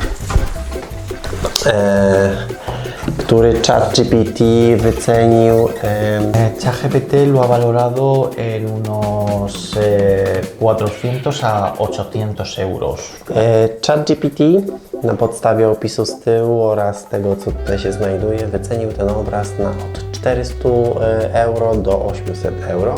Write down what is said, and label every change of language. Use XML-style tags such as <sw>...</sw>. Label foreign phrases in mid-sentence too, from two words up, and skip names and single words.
<pl>który ChatGPT wycenił.</pl> <es>ChatGPT lo ha valorado en unos 400 a 800 euros.</es> <pl>ChatGPT na podstawie opisu z tyłu oraz tego, co tutaj się znajduje, wycenił ten obraz na od 400 euro do 800 euro.</pl>